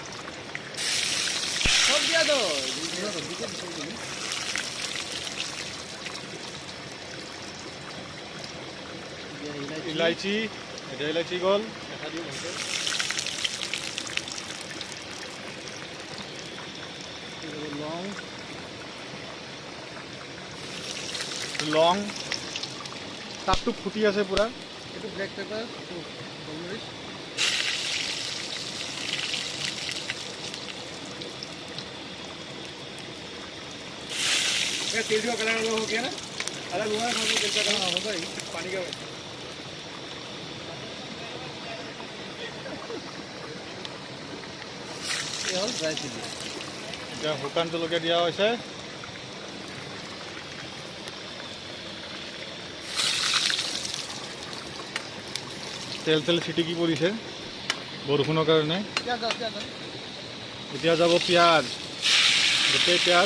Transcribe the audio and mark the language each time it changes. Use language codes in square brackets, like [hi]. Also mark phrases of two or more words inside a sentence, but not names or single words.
[as] ইলাইচি, এতিয়া ইলাইচি গ'ল, দেখা দিওঁ ভালকৈ। লং তাপটো ফুটি আছে পূৰা। এইটো [en] black pepper, [as] গোলমৰিচ। [hi] तेल का कलर अलग हो गया ना, अलग हुआ है। तेल का कलर होगा ही, पानी का। ये हल [en] dry chilli, [as] এতিয়া শুকান জলকীয়া দিয়া হৈছে। তেল তেল ছিটিকি পৰিছে বৰষুণৰ কাৰণে। এতিয়া যাব পিঁয়াজ, গোটেই পিঁয়াজ।